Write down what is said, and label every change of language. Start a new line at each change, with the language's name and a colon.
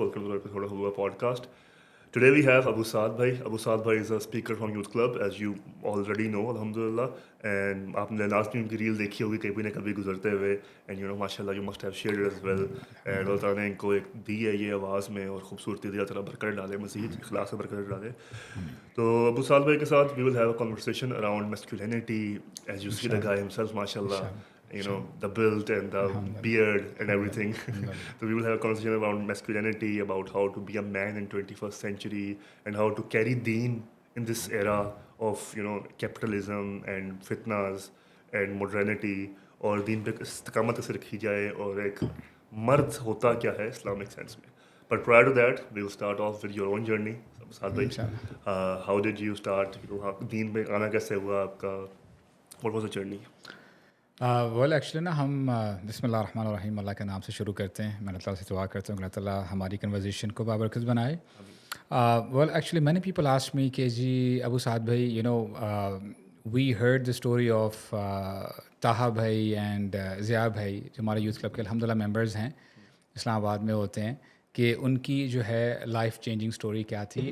English: Welcome to the episode of Hua podcast. Today we have Abu Saad Bhai. Abu Saad Bhai is a speaker from Youth Club, as you already know, alhamdulillah.
Hindi: And आपने last में उनकी reel देखी होगी कभी ना कभी गुजरते हुए.
English: And you know, mashallah, you must have shared it as well.
Hindi: And Allah ताला ने इनको एक दी है ये आवाज़ में और खूबसूरती दी, ताला बरकत डाले, मज़ीद इखलास में बरकत डाले. तो अबू साद भाई के साथ
English: we will have a conversation around masculinity, as you see the guy himself, mashallah. You know, the build and the beard and everything. So we will have a conversation around masculinity, about how to be a man in 21st century and how to carry deen in this era of, you know, capitalism and fitnas and modernity,
Hindi: और दीन पे इस्तिकामत कैसे रखी जाए और एक मर्द होता क्या है इस्लामिक सेंस में.
English: But prior to that, we will start off with your own journey. Saad भाई, how did you start?
Hindi: You know, दीन पे आना कैसे हुआ आपका?
English: What was the journey?
Hindi: Well actually ना हम बिस्मिल्लाहिर्रहमानिर्रहीम अल्लाह के नाम से शुरू करते हैं. मैं अल्लाह ताला से दुआ करता हूँ कि अल्लाह ताला हमारी कन्वर्सेशन को बाबरकत बनाए.
English: well actually many people asked me
Hindi: कि जी अबू साद भाई,
English: you know, we heard the story of Taha भाई and Zia भाई,
Hindi: जो हमारे यूथ क्लब के अल्हम्दुलिल्लाह मेंबर्स हैं, इस्लामाबाद में होते हैं, कि उनकी जो है लाइफ चेंजिंग स्टोरी क्या थी.